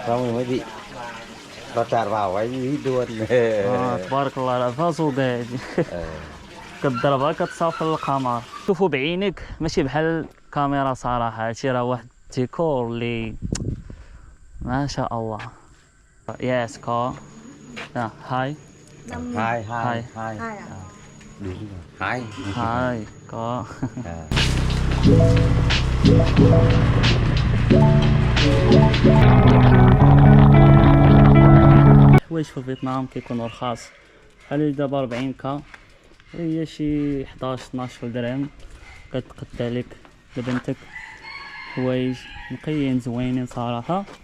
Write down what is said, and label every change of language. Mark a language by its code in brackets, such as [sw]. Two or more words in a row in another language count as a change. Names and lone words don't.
[vi] Xong rồi mới bị nó tràn vào cái hít luôn. [ar] تبارك الله لاباس ودايج. كضربها كتصافى القمر. شوفوا بعينك ماشي بحال الكاميرا صراحه، هادشي راه واحد الديكور اللي ما شاء الله. يس كا هاي [vi] Hai Hai. đúng rồi. Hai هاي كا. [ar] الحوايج في فيتنام كيكونوا رخاص، بحال دابا 40 كا هي شي 11 12 درهم، كتقد عليك لبنتك حوايج نقيين زوينين صراحة.